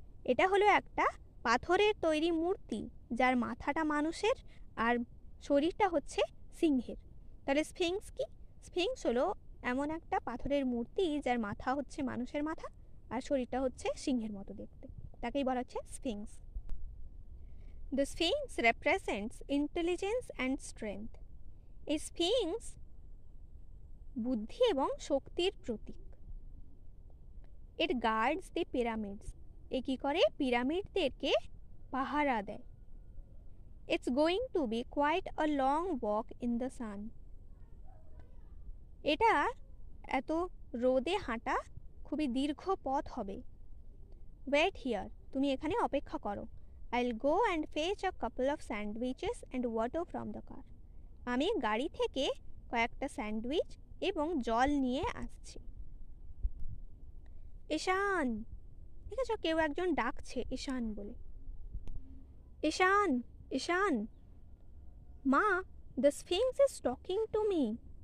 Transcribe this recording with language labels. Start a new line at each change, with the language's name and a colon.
Bangla: এটা হলো একটা পাথরের তৈরি মূর্তি যার মাথাটা মানুষের আর শরীরটা হচ্ছে সিংহের। তাহলে স্ফিংস কি? স্ফিংস হলো এমন একটা পাথরের মূর্তি যার মাথা হচ্ছে মানুষের মাথা আর শরীরটা হচ্ছে সিংহের মতো দেখতে, তাকেই বলা হচ্ছে Sphinx.
English: The Sphinx represents intelligence and strength.
Bangla: এই স্ফিংস বুদ্ধি এবং শক্তির প্রতীক।
English: It guards the pyramids.
Bangla: এ কি করে? পিরামিডদেরকে পাহারা দেয়।
English: It's going to be quite a long walk in the sun.
Bangla: এটা এত রোদে হাঁটা খুবই দীর্ঘ পথ হবে।
English: Wait here.
Bangla: তুমি এখানে অপেক্ষা করো।
English: I'll go and fetch a couple of sandwiches and water from the car.
Bangla: আমি গাড়ি থেকে কয়েকটা স্যান্ডউইচ এবং জল নিয়ে আসছি। ঈশান, ঠিক আছে, কেউ একজন ডাকছে ঈশান বলে।
English: ঈশান, ঈশান, মা, the sphinx is talking to me.